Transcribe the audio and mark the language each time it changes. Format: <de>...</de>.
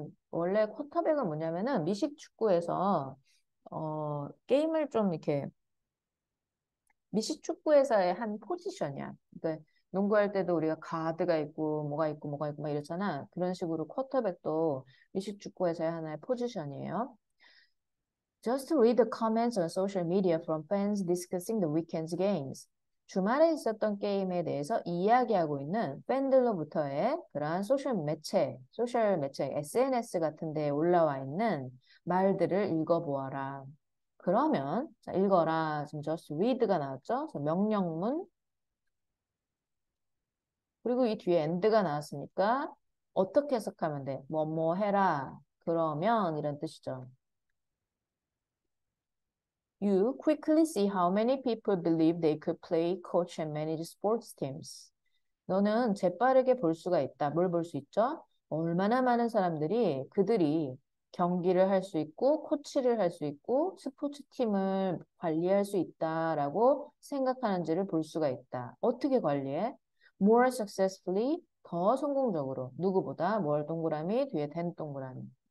<ko>원래 쿼터백은 뭐냐면은 미식 축구에서 게임을 좀 이렇게 미식 축구에서의 한 포지션이야. 그러니까 농구할 때도 우리가 가드가 있고 뭐가 있고 뭐가 있고 막 이렇잖아. 그런 식으로 쿼터백도 미식 축구에서의 하나의 포지션이에요.</ko> <en>Just read the comments on social media from fans discussing the weekend's games.</en> <ko>주말에 있었던 게임에 대해서 이야기하고 있는 팬들로부터의 그러한 소셜 매체, SNS 같은 데에 올라와 있는 말들을 읽어보아라. 그러면, 자, 읽어라. 지금 just read가 나왔죠? 그래서 명령문. 그리고 이 뒤에 end가 나왔으니까 어떻게 해석하면 돼? 뭐 해라. 그러면 이런 뜻이죠.</ko> <en>You quickly see how many people believe they could play, coach, and manage sports teams.</en> <ko>너는 재빠르게 볼 수가 있다. 뭘 볼 수 있죠? 얼마나 많은 사람들이 그들이 경기를 할 수 있고, 코치를 할 수 있고, 스포츠 팀을 관리할 수 있다라고 생각하는지를 볼 수가 있다. 어떻게 관리해?</ko> <en>More successfully,</en> <ko>더 성공적으로. 누구보다 뭘 동그라미, 뒤에 된 동그라미.</ko>